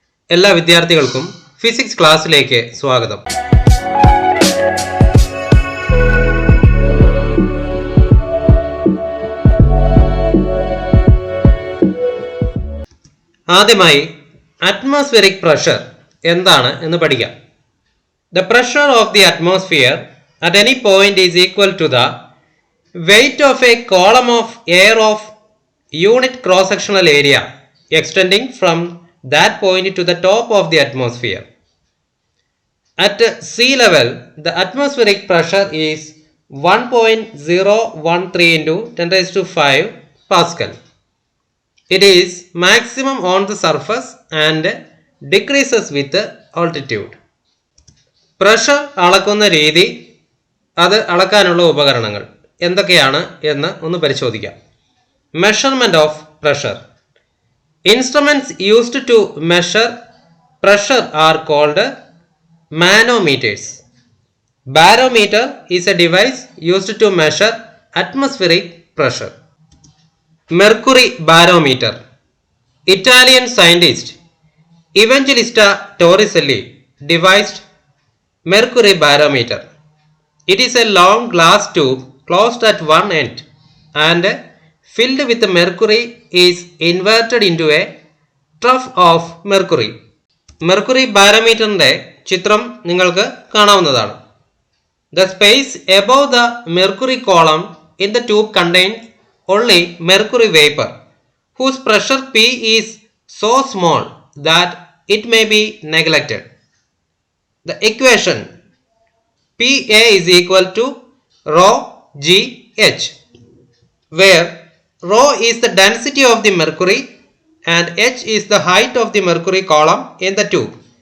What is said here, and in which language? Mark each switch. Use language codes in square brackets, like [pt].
[ml] എല്ലാ വിദ്യാർത്ഥികൾക്കും ഫിസിക്സ് ക്ലാസ്സിലേക്ക് സ്വാഗതം. ആദ്യമായി അറ്റ്മോസ്ഫിയറിക് പ്രഷർ എന്താണ് എന്ന് പഠിക്കാം. [en] The pressure of the atmosphere at any point is equal to the weight of a column of air of unit cross-sectional area extending from that point to the top of the atmosphere. At sea level, the atmospheric pressure is 1.013 into 10 raised to 5 Pascal. It is maximum on the surface and decreases with altitude. [ml] Pressure അളക്കുന്ന രീതി, അത് അളക്കാനുള്ള ഉപകരണങ്ങൾ എന്തൊക്കെയാണ് എന്ന് ഒന്ന് പരിശോധിക്കാം. [en] Measurement of pressure. Instruments used to measure pressure are called manometers. Barometer is a device used to measure atmospheric pressure. Mercury barometer. Italian scientist Evangelista Torricelli devised mercury barometer. It is a long glass tube closed at one end and filled with mercury is inverted into a trough of mercury. [ml] Mercury barometerന്റെ ചിത്രം നിങ്ങൾക്ക് കാണാവുന്നതാണ്. [en] The space above the mercury column in the tube contains only mercury vapor whose pressure P is so small that it may be neglected. The equation PA is equal to rho GH, where rho is the density of the mercury and H is the height of the mercury column in the tube.